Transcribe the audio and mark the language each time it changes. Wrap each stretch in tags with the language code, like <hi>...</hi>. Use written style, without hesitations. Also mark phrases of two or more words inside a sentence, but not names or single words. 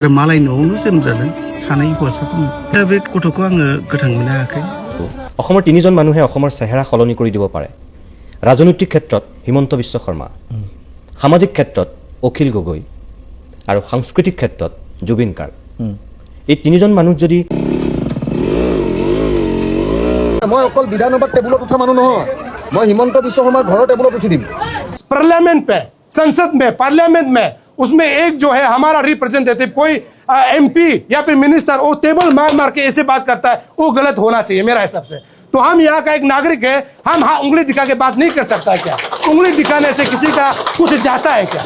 <brx>मालाय न'आवनो जोनोम जादों सानै हौवासा दङ दा बे गथ'खौ आङो गोथां मोननो हायाखै</brx> <as>অসমৰ তিনিজন মানুহে অসমৰ চেহেৰা সলনি কৰি দিব পাৰে ৰাজনৈতিক ক্ষেত্ৰত হিমন্ত বিশ্ব শৰ্মা সামাজিক ক্ষেত্ৰত অখিল গগৈ আৰু সাংস্কৃতিক ক্ষেত্ৰত জুবিন গাৰ্গ এই তিনিজন মানুহ যদি মই অকল বিধানসভাত টেবুলত উঠা মানুহ নহয় মই হিমন্ত বিশ্ব শৰ্মাৰ ঘৰৰ টেবুলত উঠি দিম</as> <hi>पार्लियामेंट पे संसद में पार्लियामेंट में उसमें एक जो है हमारा रिप्रेजेंटेटिव कोई एमपी या फिर मिनिस्टर वो टेबल मार मार के ऐसे बात करता है वो गलत होना चाहिए मेरा हिसाब से तो हम यहाँ का एक नागरिक है हम हाँ उंगली दिखा के बात नहीं कर सकता है क्या उंगली दिखाने से किसी का कुछ जाता है क्या</hi>